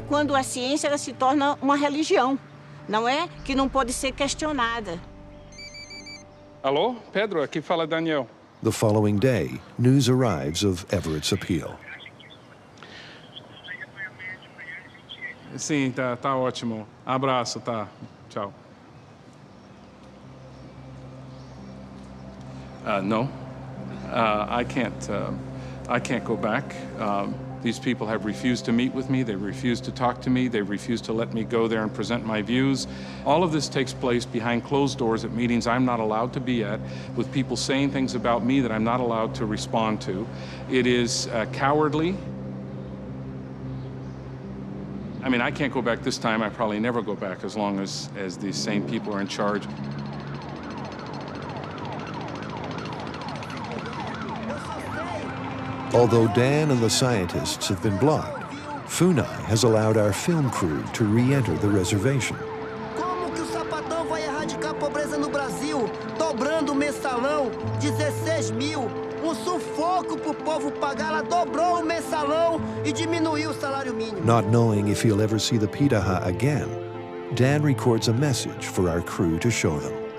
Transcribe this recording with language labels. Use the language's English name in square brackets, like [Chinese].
[Portuguese] Quando a ciência ela se torna uma religião, não é? Que não pode ser questionada. Alô, Pedro, aqui fala Daniel. [English] The following day, news arrives of Everett's appeal. [Portuguese] Sim, tá ótimo. Abraço, tá. Tchau. [English] No, I can't go back. These people have refused to meet with me, they've refused to talk to me, they've refused to let me go there and present my views. All of this takes place behind closed doors at meetings I'm not allowed to be at, with people saying things about me that I'm not allowed to respond to. It is cowardly. I mean, I can't go back this time. I probably never go back as long as these same people are in charge. Although Dan and the scientists have been blocked, Funai has allowed our film crew to re-enter the reservation. [Portuguese] Como que o sapatão vai erradicar a pobreza no Brasil, dobrando o mensalão, 16 mil? Sufoco pro povo pagar, ela dobrou o mensalão e diminuiu o salário mínimo. [English] Not knowing if he'll ever see the Pirahã again, Dan records a message for our crew to show them.